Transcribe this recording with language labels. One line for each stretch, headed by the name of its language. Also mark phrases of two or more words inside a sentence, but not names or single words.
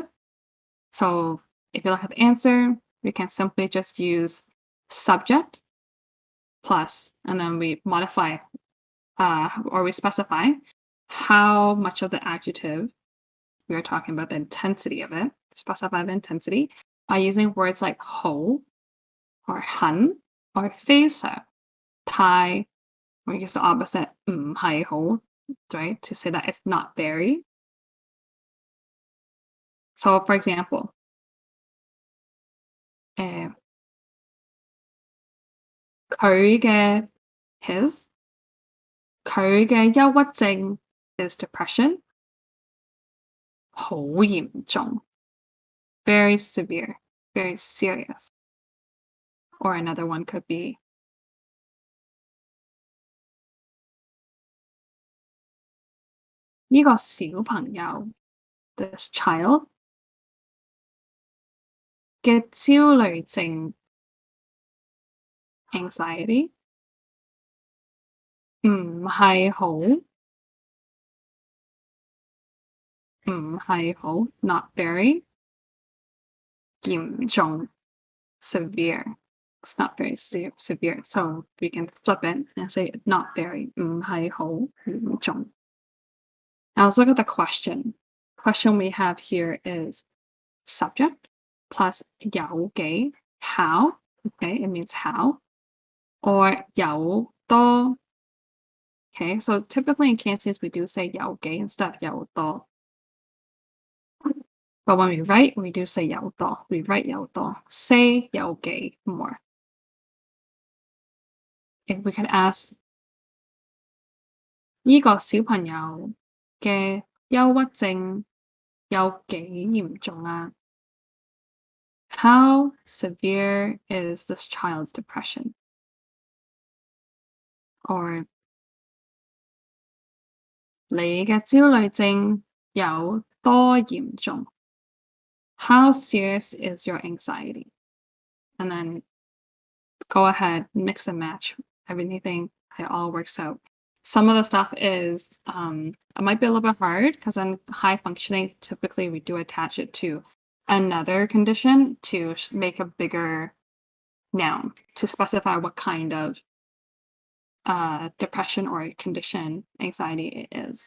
English: So if you look at the answer, we can simply just use subject plus, and then we modify or we specify how much of the adjective we are talking about, the intensity of it, specify the intensity by using words like 好 or 很 or
Cantonese: 非常 太,
English: or use the opposite
Cantonese: 唔係好,
English: right, to say that it's not very. So for example, his
Cantonese: 佢嘅憂鬱症
English: is depression.
Cantonese: 好嚴重,
English: very severe, very serious. Or another one could be
Cantonese: 呢個小朋友
English: this child
Cantonese: 嘅焦慮症 anxiety 唔係好
English: not very
Cantonese: 嚴重 severe.
English: It's not very severe. So we can flip it and say not very
Cantonese: 唔係好嚴重.
English: Now let's look at the question. Question we have here is subject plus
Cantonese: 有幾
English: how, okay, it means how, or
Cantonese: 有多.
English: Okay, so typically in Cantonese we do say
Cantonese: 有幾
English: instead of
Cantonese: 有多.
English: But when we write, we do say
Cantonese: 有多.
English: We write
Cantonese: 有多. Say 有幾 more.
English: If we could ask
Cantonese: 呢個小朋友嘅憂鬱症有幾嚴重啊?
English: How severe is this child's depression?
Cantonese: Or 你嘅焦慮症有多嚴重?
English: How serious is your anxiety? And then go ahead, mix and match everything. It all works out. Some of the stuff is, it might be a little bit hard because in high functioning, typically we do attach it to another condition to make a bigger noun to specify what kind of depression or condition anxiety it is.